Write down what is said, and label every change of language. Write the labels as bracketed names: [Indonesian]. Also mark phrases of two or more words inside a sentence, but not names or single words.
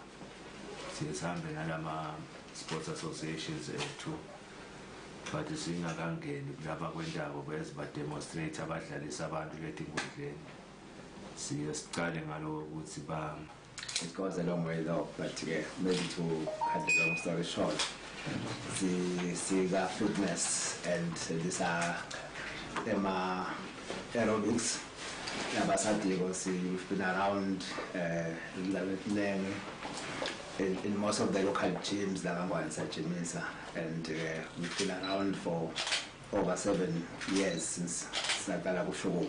[Swati] Sihambe nalama [English] sports associations [Swati] ethu, but singakangeni kulaba kwendaba bese ba demonstrate abadlalisa abantu letinkundleni. Siye sicale ngalo ukuthi [English] it goes a long way though, but yeah, maybe to cut the long story short, the fitness, and these are aerobics. We've been around in most of the local gyms, and we've been around for over 7 years since Sakala Bushogo.